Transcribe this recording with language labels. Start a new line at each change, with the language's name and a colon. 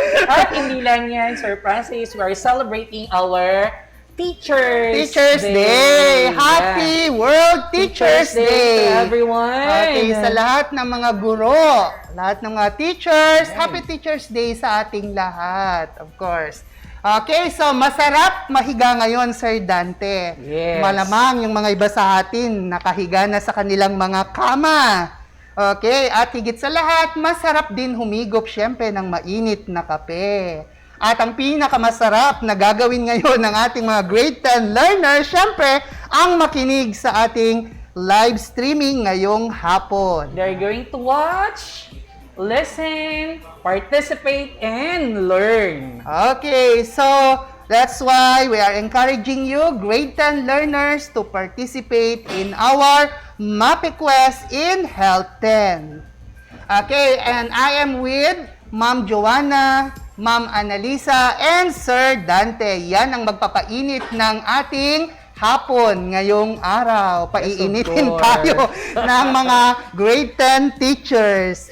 Filipino: At hindi lang yan,
English: Sir Francis, we are celebrating our Teachers Day! Happy World Teachers Day! to everyone!
Filipino: Okay, sa lahat ng mga guro, lahat ng mga teachers,
English: Happy Teachers Day
Filipino: sa ating lahat,
English: of course.
Filipino: Okay, so masarap mahiga ngayon, Sir Dante.
English: Yes.
Filipino: Malamang yung mga iba sa atin nakahiga na sa kanilang mga kama. Okay, at higit sa lahat, masarap din humigop syempre ng mainit na kape. At ang pinakamasarap na gagawin ngayon ng ating mga grade 10 learners, syempre, ang makinig sa ating live streaming ngayong hapon.
English: They're going to watch, listen, participate, and learn. Okay, so that's why we are encouraging you, grade 10 learners, to participate in our MAPEH Quest in Health 10. Okay, and I am with Ma'am Joanna, Ma'am Annalisa, and Sir Dante.
Filipino: Yan ang magpapainit ng ating hapon ngayong araw. Paiinitin
English: Yes, of
Filipino: tayo ng mga grade 10 teachers.